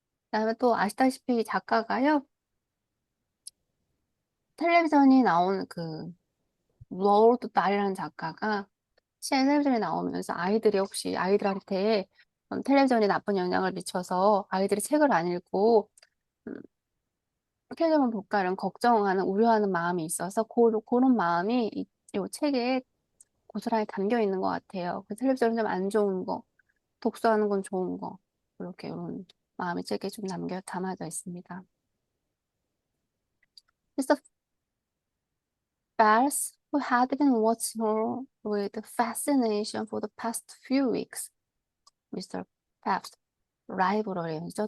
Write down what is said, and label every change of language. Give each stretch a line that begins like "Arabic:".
Korean: 그다음에 또 아시다시피 이 작가가요, 텔레비전이 나온 로드 달이라는 작가가 텔레비전에 나오면서 혹시 아이들한테 텔레비전이 나쁜 영향을 미쳐서 아이들이 책을 안 읽고, 음, 텔레비전 볼까 이런 걱정하는, 우려하는 마음이 있어서 그런 마음이 이 책에 고스란히 담겨 있는 것 같아요. 그 텔레비전은 좀 안 좋은 거. 독서하는 건 좋은 거. 이렇게 이런 마음이 책에 좀 담아져 있습니다.
English: Mr. Bells, who had been watching her with fascination for the past few weeks. Mr.
Korean: Phelps, 라이브러리죠.